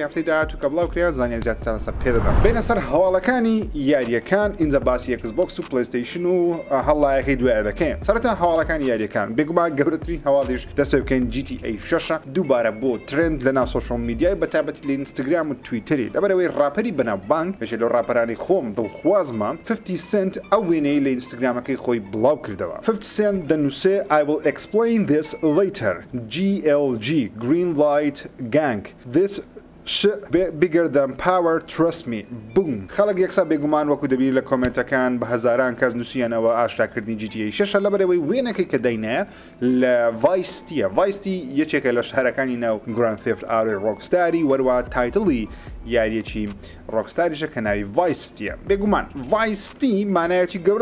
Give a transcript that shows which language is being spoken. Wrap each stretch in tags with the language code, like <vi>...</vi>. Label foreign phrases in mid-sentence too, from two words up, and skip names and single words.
<ckb>هەفتەی داهاتوو کە بڵاو کرێ زانیار زیاتر لەسەر پێدەدەم بینە سەر هەواڵەکانی یاریەکان اینجا باسی Xbox و PlayStation و هەڵایەکەی دوایە دەکەین سەرەتا هەواڵەکانی یاریەکان بێگومان گەورەترین هەواڵیش دەست پێ بکەین GTA 6 دووبارە بۆ ترند لەناو</ckb> <en>social media</en> <ckb>بەتابەتی لە ئینستاگرام و تویتەری لەبەرەوەی ڕاپەری بەناوبانگ بەشێ لەو ڕاپەرانی خۆم دڵخوازمە 50 سنت ئەو وێنەی لە ئینستاگرامەکەی خۆی بڵاو کردەوە 50 سنت دەنووسێ</ckb> <en>I will explain this later GLG Green Light Gang this bigger than power trust me boom</en> <ckb>خەڵک یەکسا بێگومان وەکو دەبین لە کۆمنتەکان بە هەزاران کەس نووسیانەوە ئاشتاکردنی GTA 6 لەبەرەوەی وێنەکەی کە دەینە لە ڤایستیە ڤایستی یەکێکە لە شارەکانی ناو Grand Theft Auto ڕۆکستاری وەروە تایتڵی یاریەکی ڕۆکستاریشە کە ناوی ڤایستیە بێگومان ڤایستی مانایەکی گەورە</ckb>